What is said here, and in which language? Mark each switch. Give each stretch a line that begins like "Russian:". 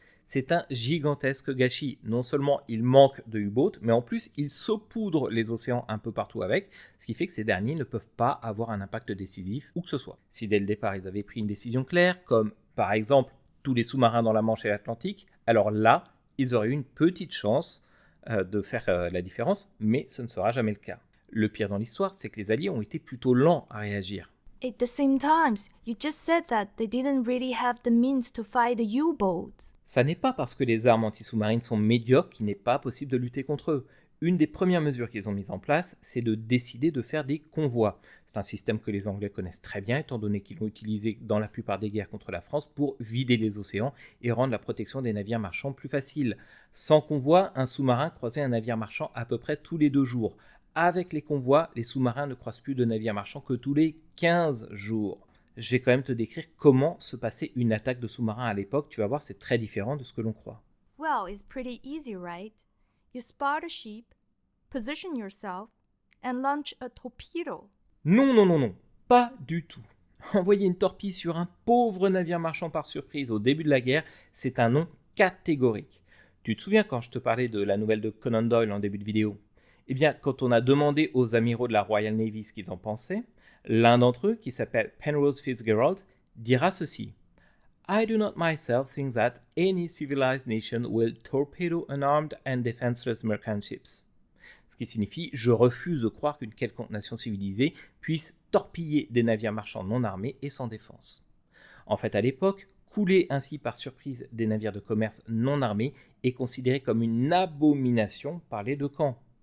French: C'est un gigantesque gâchis. Non seulement il manque de U-boats, mais en plus ils saupoudrent les océans un peu partout avec, ce qui fait que ces derniers ne peuvent pas avoir un impact décisif où que ce soit. Si dès le départ ils avaient pris une décision claire, comme par exemple tous les sous-marins dans la Manche et l'Atlantique, alors là, ils auraient eu une petite chance de faire la différence, mais ce ne sera jamais le cas. Le pire dans l'histoire, c'est que les Alliés ont été plutôt lents à réagir.
English: At the same time, you just said that they didn't really have the means to fight the U-boats.
French: Ça n'est pas parce que les armes anti-sous-marines sont médiocres qu'il n'est pas possible de lutter contre eux. Une des premières mesures qu'ils ont mises en place, c'est de décider de faire des convois. C'est un système que les Anglais connaissent très bien, étant donné qu'ils l'ont utilisé dans la plupart des guerres contre la France pour vider les océans et rendre la protection des navires marchands plus facile. Sans convoi, un sous-marin croisait un navire marchand à peu près tous les 2 jours. Avec les convois, les sous-marins ne croisent plus de navires marchands que tous les 15 jours. Je vais quand même te décrire comment se passait une attaque de sous-marin à l'époque. Tu vas voir, c'est très différent de ce que l'on croit.
English: Well, it's pretty easy, right? You spot a ship, position yourself, and launch a torpedo.
French: Non, non, non, non, pas du tout. Envoyer une torpille sur un pauvre navire marchand par surprise au début de la guerre, c'est un non catégorique. Tu te souviens quand je te parlais de la nouvelle de Conan Doyle en début de vidéo? Eh bien, quand on a demandé aux amiraux de la Royal Navy ce qu'ils en pensaient, l'un d'entre eux, qui s'appelle Penrose Fitzgerald, dira ceci.
English: I do not myself think that any civilized nation will torpedo unarmed and defenseless merchant ships.
French: Ce qui signifie « je refuse de croire qu'une quelconque nation civilisée puisse torpiller des navires marchands non armés et sans défense ». En fait, à l'époque, couler ainsi par surprise des navires de commerce non armés est considéré comme une abomination par les deux camps.